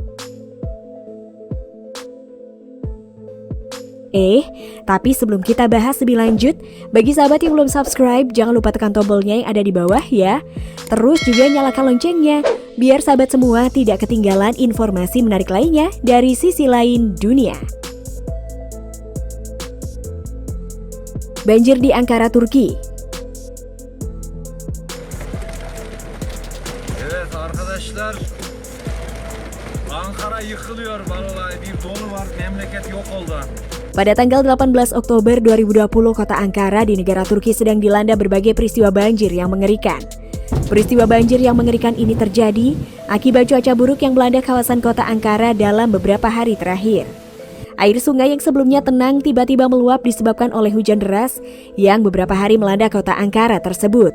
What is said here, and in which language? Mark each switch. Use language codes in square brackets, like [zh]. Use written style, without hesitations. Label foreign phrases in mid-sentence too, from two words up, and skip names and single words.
[id] Tapi sebelum kita bahas lebih lanjut, bagi sahabat yang belum subscribe, jangan lupa tekan tombolnya yang ada di bawah ya. Terus juga nyalakan loncengnya, biar sahabat semua tidak ketinggalan informasi menarik lainnya dari sisi lain dunia. Banjir di Ankara, Turki. [tr] Evet arkadaşlar, Ankara yıkılıyor vallahi, bir dolu var, memleket yok oldu. [id] Pada tanggal 18 Oktober 2020, kota Ankara di negara Turki sedang dilanda berbagai peristiwa banjir yang mengerikan. Peristiwa banjir yang mengerikan ini terjadi akibat cuaca buruk yang melanda kawasan kota Ankara dalam beberapa hari terakhir. Air sungai yang sebelumnya tenang tiba-tiba meluap disebabkan oleh hujan deras yang beberapa hari melanda kota Ankara tersebut.